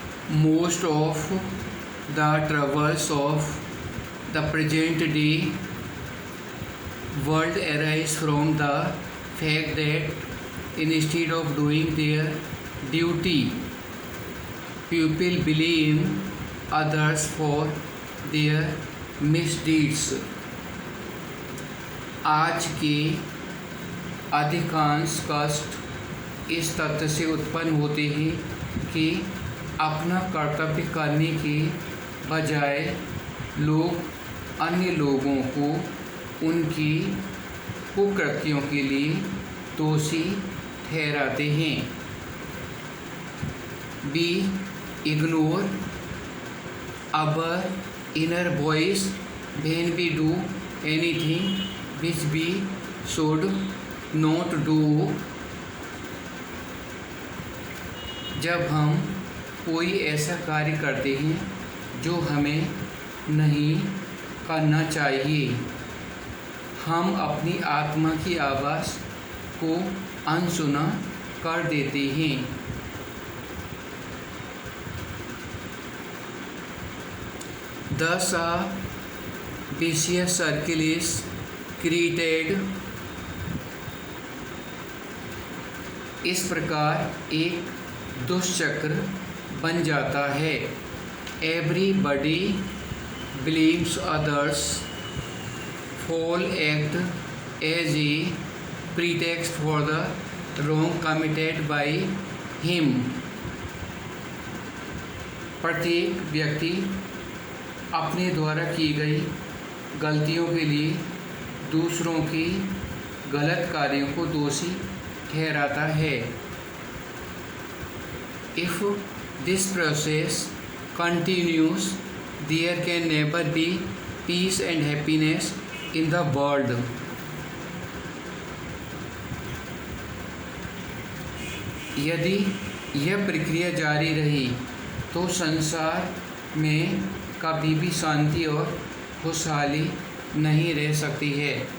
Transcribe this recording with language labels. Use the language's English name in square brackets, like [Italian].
[English] Most of the troubles of the present day world arise from the fact that instead of doing their duty, people blame others for their misdeeds. [Hindi] आज के अधिकांश कष्ट इस तथ्य से उत्पन्न होते हैं कि अपना कर्तव्य करने के बजाय लोग अन्य लोगों को उनकी कुकृत्यों के लिए दोषी ठहराते हैं. [English] We ignore our inner voice when we do anything which we should not do. [Hindi] जब हम कोई ऐसा कार्य करते हैं जो हमें नहीं करना चाहिए, हम अपनी आत्मा की आवाज़ को अनसुना कर देते हैं. [English] Thus a vicious circle is created. [Hindi] इस प्रकार एक दुष्चक्र बन जाता है. [English] Everybody blames others. Fall act as a pretext for the wrong committed by him. [Hindi] प्रत्येक व्यक्ति अपने द्वारा की गई गलतियों के लिए दूसरों की गलत कार्यों को दोषी ठहराता है. [English] If this process continues, there can never be peace and happiness in the world. [Hindi] यदि यह प्रक्रिया जारी रही तो संसार में कभी भी शांति और खुशहाली नहीं रह सकती है.